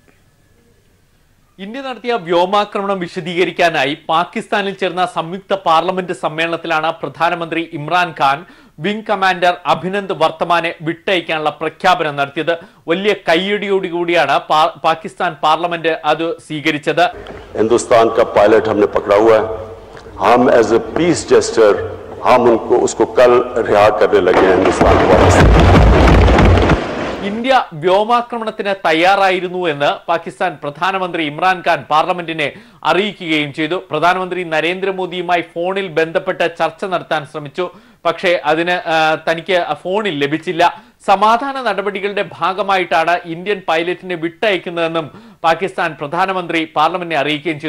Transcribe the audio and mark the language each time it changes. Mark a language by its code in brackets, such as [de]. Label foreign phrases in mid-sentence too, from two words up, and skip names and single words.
[ml] ഇന്ത്യ നടത്തിയ വ്യോമാക്രമണം വിശദീകരിക്കാനായി പാകിസ്ഥാനിൽ ചേർന്ന സംയുക്ത പാർലമെന്റ് സമ്മേളനത്തിലാണ് പ്രധാനമന്ത്രി ഇമ്രാൻഖാൻ വിംഗ് കമാൻഡർ അഭിനന്ദൻ വർദ്ധമാനെ വിട്ടയക്കാനുള്ള പ്രഖ്യാപനം നടത്തിയത്. വലിയ കയ്യടിയോടുകൂടിയാണ് പാകിസ്ഥാൻ പാർലമെന്റ് അത് സ്വീകരിച്ചത്. [ur] ہندوستان کا پائلٹ ہم نے پکڑا ہوا ہے۔ ہم [en] as a peace gesture [ur] ہم اس کو کل رہا کرنے لگے ہیں ہندوستان کو. [ml] ഇന്ത്യ വ്യോമാക്രമണത്തിന് തയ്യാറായിരുന്നു എന്ന് പാകിസ്ഥാൻ പ്രധാനമന്ത്രി ഇമ്രാൻഖാൻ പാർലമെന്റിനെ അറിയിക്കുകയും ചെയ്തു. പ്രധാനമന്ത്രി നരേന്ദ്രമോദിയുമായി ഫോണിൽ ബന്ധപ്പെട്ട് ചർച്ച നടത്താൻ ശ്രമിച്ചു. പക്ഷേ അതിന് തനിക്ക് ഫോണിൽ ലഭിച്ചില്ല. സമാധാന നടപടികളുടെ ഭാഗമായിട്ടാണ് ഇന്ത്യൻ പൈലറ്റിനെ വിട്ടയക്കുന്നതെന്നും പാകിസ്ഥാൻ പ്രധാനമന്ത്രി പാർലമെന്റിനെ അറിയിക്കുകയും ചെയ്തു.